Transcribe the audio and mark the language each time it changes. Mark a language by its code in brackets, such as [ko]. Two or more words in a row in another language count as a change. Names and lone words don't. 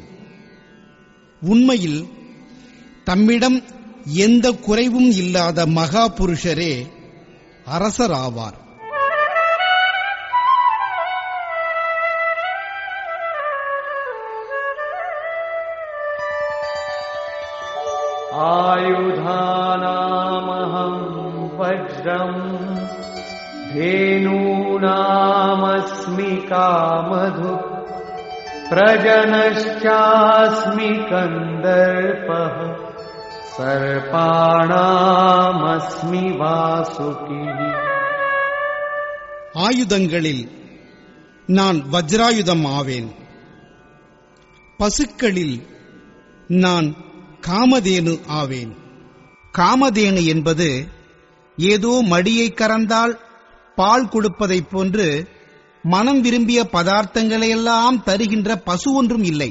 [ta] உண்மையில் தம்மிடம் எந்த குறைவும் இல்லாத மகா புருஷரே அரசராவார். [sa] आयुधानामहं वज्रम् धेनूनामस्मि कामधु प्रजनश्चास्मि कन्दर्पः सर्पाणामस्मि वासुकिः. [ta] ஆயுதங்களில் நான் வஜ்ராயுதம் ஆவேன். பசுக்களில் நான் காமதேனு ஆவேன். காமதேனு என்பது ஏதோ மடியை கறந்தால் பால் கொடுப்பதைப் போன்று மனம் விரும்பிய பதார்த்தங்களையெல்லாம் தருகின்ற பசு ஒன்றும் இல்லை.